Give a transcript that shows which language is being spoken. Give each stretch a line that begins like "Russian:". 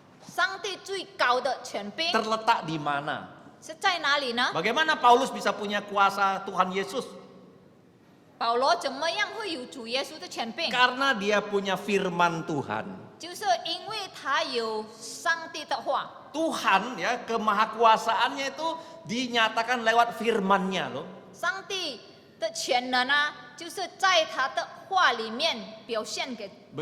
Chinese: 上帝最高的权柄
Indonesian: terletak di mana?
Chinese: 是在哪里呢？
Indonesian: Bagaimana Paulus bisa punya kuasa Tuhan Yesus?
Chinese: 保罗怎么样会有主耶稣的权柄？
Indonesian: Karena dia punya firman Tuhan.
Chinese: 就是因为他有上帝的话。
Indonesian: Tuhan ya kemahakuasaannya itu dinyatakan lewat firman-Nya loh.
Chinese: 上帝的全能啊，就是在他的话里面表现给我